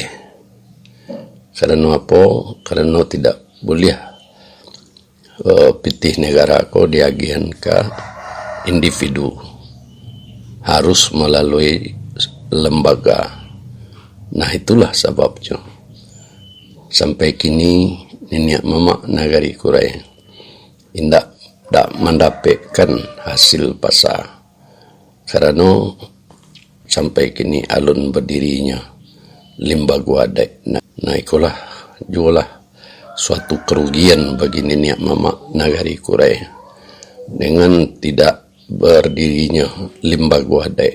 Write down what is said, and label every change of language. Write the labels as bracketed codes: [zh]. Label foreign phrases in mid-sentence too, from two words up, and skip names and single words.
[id] Karena apa? Karena tidak boleh [min] pitih negara ko diagihan [id] ke individu, harus melalui lembaga. Nah itulah sebabnya sampai kini [min] niniak mamak negari Kurai [id] tidak mendapatkan hasil pasar, karena sampai kini [min] alun berdirinya [id] lembaga adat. Nah itulah jualah suatu kerugian bagi [min] niniak mamak negari Kurai [id] dengan tidak berdirinya lembaga adat.